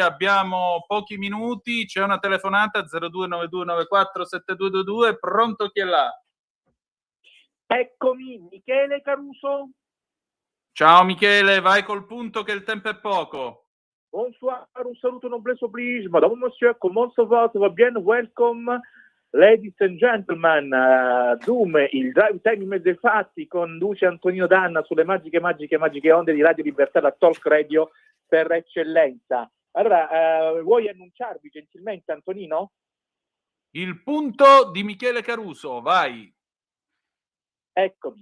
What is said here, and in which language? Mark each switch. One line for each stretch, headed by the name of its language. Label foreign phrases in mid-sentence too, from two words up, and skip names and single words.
Italian: Abbiamo pochi minuti, c'è una telefonata 0292947222. Pronto, chi è là? Eccomi, Michele Caruso. Ciao Michele, vai col punto che il tempo è poco.
French: Bonsoir,
Italian: un saluto
French: noblesse oblige. Madame, monsieur, comment ça va? Ça va bien?
English: Welcome, ladies and gentlemen.
Italian: Il
English: drive time
Italian: in mezzo ai fatti conduce Antonino Danna sulle magiche onde di Radio Libertà, la
English: talk radio
Italian: per eccellenza. Allora, vuoi annunciarvi gentilmente, Antonino? Il punto di Michele Caruso, vai. Eccomi.